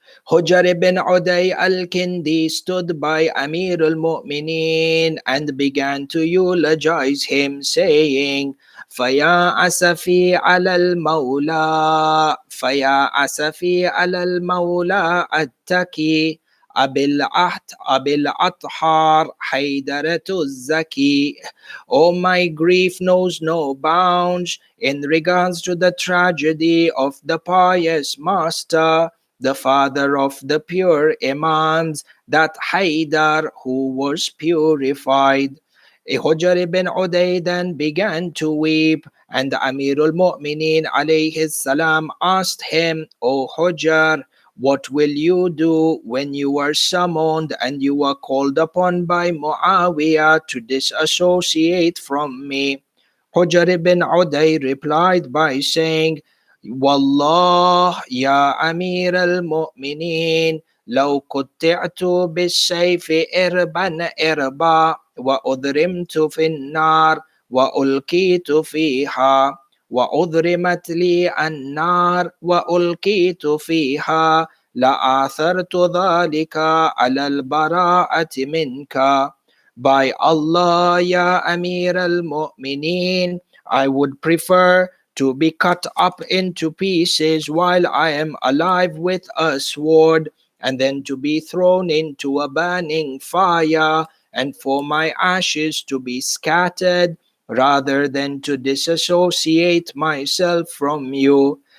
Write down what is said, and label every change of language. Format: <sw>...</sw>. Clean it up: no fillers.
<en>Hujar ibn Uday al-Kindi stood by Ameerul Mu'mineen and began to eulogize him, saying,</en> <ar>Faya asafi alal mawla, Faya asafi alal mawla attaki, أبي الأطهار حيدرة الزكي.</ar> <en>Oh, my grief knows no bounds in regards to the tragedy of the pious master, the father of the pure Imams, that Haydar who was purified. Hujr ibn Uday then began to weep, and Amirul Mu'mineen alayhi salam asked him, O Hujr, what will you do when you are summoned and you are called upon by Muawiyah to disassociate from me? Hujr ibn Uday replied by saying,</en> <ar>Wallah, ya Amir al-Mu'mineen, لو قطعت بالسيف إربا إربا وأضرمت في النار وألقيت فيها وأضرمت لي النار وألقيت فيها لآثرت ذلك على البراءة منك.</ar> <en>By Allah, Ya Amir al-Mu'mineen, I would prefer to be cut up into pieces while I am alive with a sword, and then to be thrown into a burning fire, and for my ashes to be scattered, rather than to disassociate myself from you.</en>